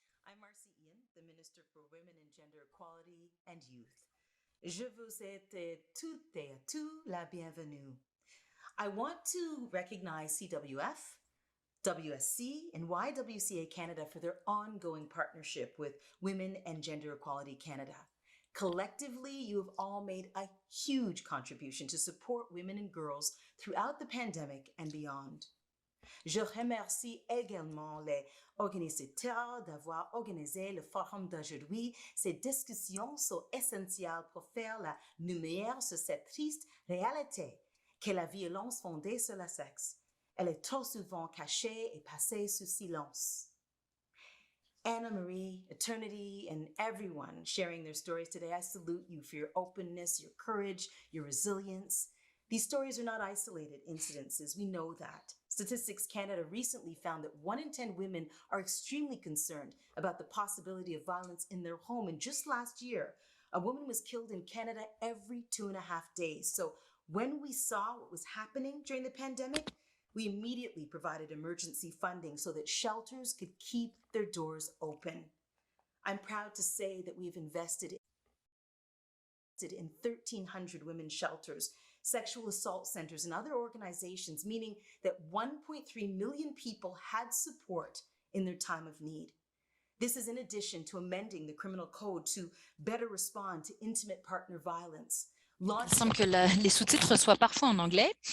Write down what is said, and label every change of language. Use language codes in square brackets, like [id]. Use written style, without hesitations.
[en] I'm Marcy Ian, the Minister for Women and Gender Equality and Youth. [fr] Je vous souhaite toutes et tous la bienvenue. [en] I want to recognize CWF, WSC, and YWCA Canada for their ongoing partnership with Women and Gender Equality Canada. Collectively, you have all made a huge contribution to support women and girls throughout the pandemic and beyond. [fr] Je remercie également les organisateurs d'avoir organisé le forum d'aujourd'hui. Ces discussions sont essentielles pour faire la lumière sur cette triste réalité qu'est la violence fondée sur le sexe. Elle est trop souvent cachée et passée sous silence. [en] Anna Marie, Eternity, and everyone sharing their stories today, I salute you for your openness, your courage, your resilience. These stories are not isolated incidences. We know that. Statistics Canada recently found that 1 in 10 women are extremely concerned about the possibility of violence in their home. And just last year, a woman was killed in Canada every 2.5 days. So when we saw what was happening during the pandemic, we immediately provided emergency funding so that shelters could keep their doors open. I'm proud to say that we've invested in 1,300 women's shelters, sexual assault centers, and other organizations, meaning that 1.3 million people had support in their time of need. This is in addition to amending the criminal code to better respond to intimate partner violence. [fr] Il semble que les sous-titres soient parfois en anglais.